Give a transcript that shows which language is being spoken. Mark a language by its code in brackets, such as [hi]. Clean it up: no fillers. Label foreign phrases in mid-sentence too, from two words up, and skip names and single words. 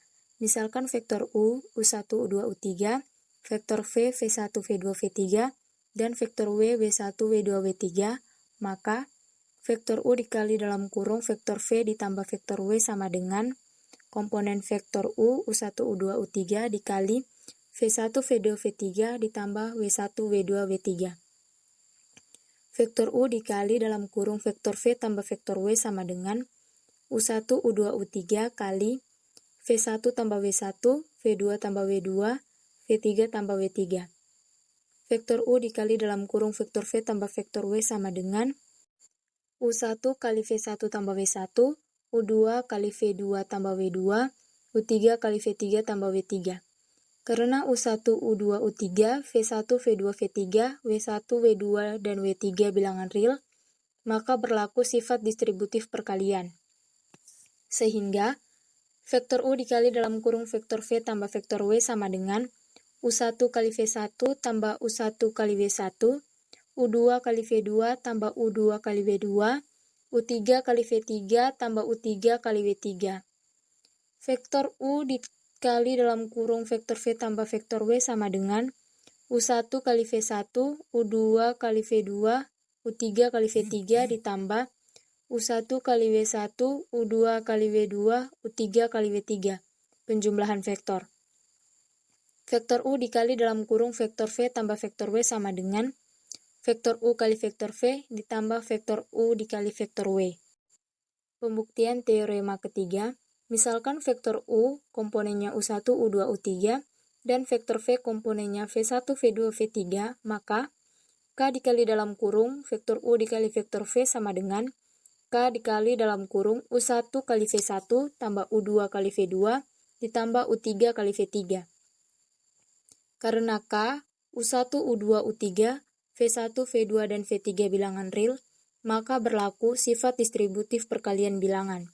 [id] Misalkan vektor U, U1, U2, U3, vektor V, V1, V2, V3, dan vektor W, W1, W2, W3, maka vektor U dikali dalam kurung vektor V ditambah vektor W sama dengan komponen vektor U, U1, U2, U3 dikali V1, V2, V3 ditambah W1, W2, W3. Vektor U dikali dalam kurung vektor V tambah vektor W sama dengan U1, U2, U3 kali V1 tambah W1, V2 tambah W2, V3 tambah W3. Vektor U dikali dalam kurung vektor V tambah vektor W sama dengan U1 kali V1 tambah W1, U2 kali V2 tambah W2, U3 kali V3 tambah W3. Karena U1, U2, U3, V1, V2, V3, W1, W2, dan W3 bilangan real, maka berlaku sifat distributif perkalian. Sehingga vektor U dikali dalam kurung vektor V tambah vektor W sama dengan U1 kali V1 tambah U1 kali W1, U2 kali V2 tambah U2 kali W2, U3 kali V3 tambah U3 kali W3. Vektor U dikali dalam kurung vektor V tambah vektor W sama dengan U1 kali V1, U2 kali V2, U3 kali V3 ditambah U1 kali W1, U2 kali W2, U3 kali W3. Penjumlahan vektor. Vektor U dikali dalam kurung vektor V tambah vektor W sama dengan vektor U kali vektor V ditambah vektor U dikali vektor W. Pembuktian teorema ketiga, misalkan vektor U komponennya U1, U2, U3, dan vektor V komponennya V1, V2, V3, maka K dikali dalam kurung vektor U dikali vektor V sama dengan K dikali dalam kurung U1 kali V1 tambah U2 kali V2 ditambah U3 kali V3. Karena K, U1, U2, U3, V1, V2, dan V3 bilangan real, maka berlaku sifat distributif perkalian bilangan.